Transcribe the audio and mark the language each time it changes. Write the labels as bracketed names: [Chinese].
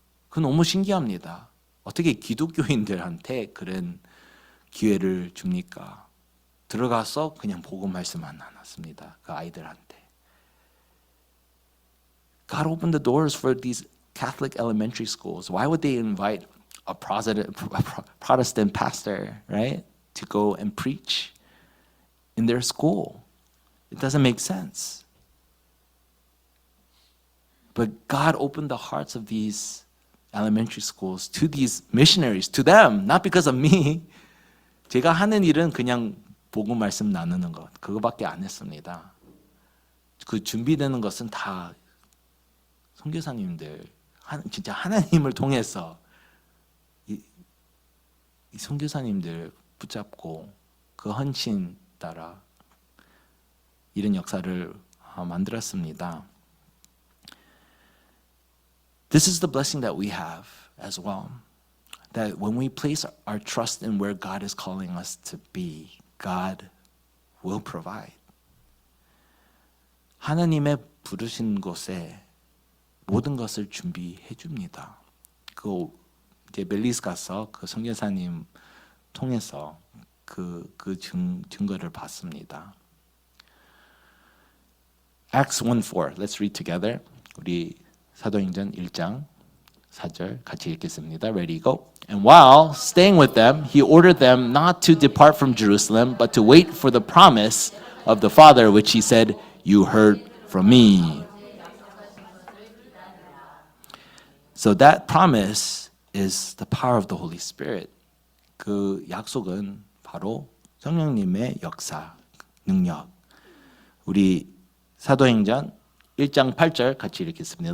[Korean] 그건 너무 신기합니다. 어떻게 기독교인들한테 그런 기회를 줍니까? 들어가서 그냥 복음 말씀만 나눴습니다. 그 아이들한테. [English] God opened the doors for these Catholic elementary schools. Why would they invite a Protestant pastor, right, to go and preach in their school? It doesn't make sense. But God opened the hearts of these elementary schools to these missionaries, to them, not because of me. [Korean] 제가 하는 일은 그냥 복음 말씀 나누는 것, 그거밖에 안 했습니다. 그 준비되는 것은 다 선교사님들, 진짜 하나님을 통해서 이 선교사님들 붙잡고 그 헌신 따라 이런 역사를 만들었습니다. [English] This is the blessing that we have as well. That when we place our trust in where God is calling us to be, God will provide. [Korean] 하나님의 부르신 곳에 모든 것을 준비해 줍니다. 그 이제 벨리스 가서 그 선교사님 통해서 그 증거를 봤습니다. [English] Acts 1:4. Let's read together. [Korean] 우리 사도행전 1장 4절 같이 읽겠습니다. [English] Ready, go. And while staying with them, he ordered them not to depart from Jerusalem, but to wait for the promise of the Father, which he said, "You heard from me." So that promise is the power of the Holy Spirit. [Korean] 그 약속은 바로 성령님의 역사, 능력. 우리 사도행전 1장 8절 같이 읽겠습니다.